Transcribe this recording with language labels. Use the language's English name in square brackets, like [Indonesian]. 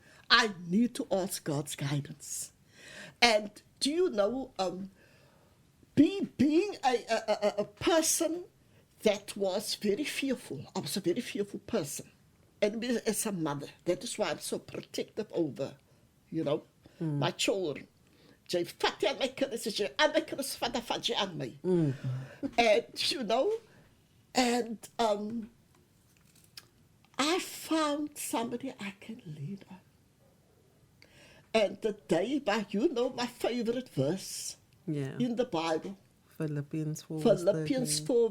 [English] I need to ask God's guidance. And do you know, being a person that was very fearful. I was a very fearful person. And me as a mother, that is why I'm so protective over, you know, my children. [Afrikaans] Jy vat aan my kinders, as jy aan my kinders vat jy aan my. [English] And, you know, and I found somebody I can lean on. And the day, you know, my favorite verse in the Bible. Philippians 4